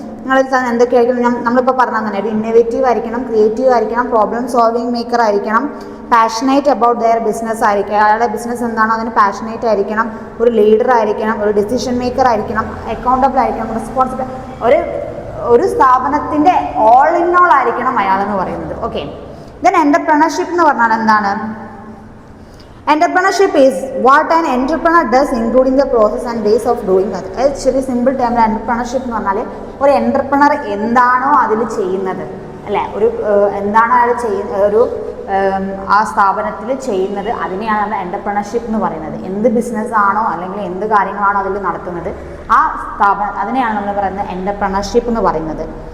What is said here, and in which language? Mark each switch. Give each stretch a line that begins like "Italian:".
Malayalam: നിങ്ങൾ എന്തൊക്കെയായിരിക്കും നമ്മളിപ്പോൾ പറഞ്ഞാൽ തന്നെ ഒരു ഇന്നോവേറ്റീവ് ആയിരിക്കണം, ക്രിയേറ്റീവ് ആയിരിക്കണം, പ്രോബ്ലം സോൾവിങ് മേക്കർ ആയിരിക്കണം,
English: passionate about their business
Malayalam: ആയിരിക്കണം, അയാളുടെ ബിസിനസ് എന്താണോ അതിന് പാഷനേറ്റ് ആയിരിക്കണം, ഒരു ലീഡർ ആയിരിക്കണം, ഒരു ഡിസിഷൻ മേക്കർ ആയിരിക്കണം, അക്കൗണ്ടബിൾ ആയിരിക്കണം, റെസ്പോൺസിബിൾ, ഒരു സ്ഥാപനത്തിൻ്റെ ഓൾ ഇൻ ഓൾ ആയിരിക്കണം അയാളെന്ന് പറയുന്നത്. ഓക്കെ, ദെൻ എൻ്റർപ്രണർഷിപ്പ് എന്ന് പറഞ്ഞാൽ എന്താണ്?
English: Entrepreneurship is what an entrepreneur does including the process and ways of doing it.
Malayalam: ചെറിയ സിമ്പിൾ ടേമിൽ എൻ്റർപ്രണർഷിപ്പ് എന്ന് പറഞ്ഞാൽ ഒരു എൻ്റർപ്രണർ എന്താണോ അതിൽ ചെയ്യുന്നത് അല്ലേ, ഒരു എന്താണോ അയാൾ ഒരു ആ സ്ഥാപനത്തിൽ ചെയ്യുന്നത് അതിനെയാണ് നമ്മൾ എൻ്റർപ്രണർഷിപ്പ് എന്ന് പറയുന്നത്. എന്ത് ബിസിനസ്സാണോ അല്ലെങ്കിൽ എന്ത് കാര്യങ്ങളാണോ അതിൽ നടത്തുന്നത് ആ അതിനെയാണ് നമ്മൾ പറയുന്നത് എൻ്റർപ്രണർഷിപ്പ് എന്ന് പറയുന്നത്.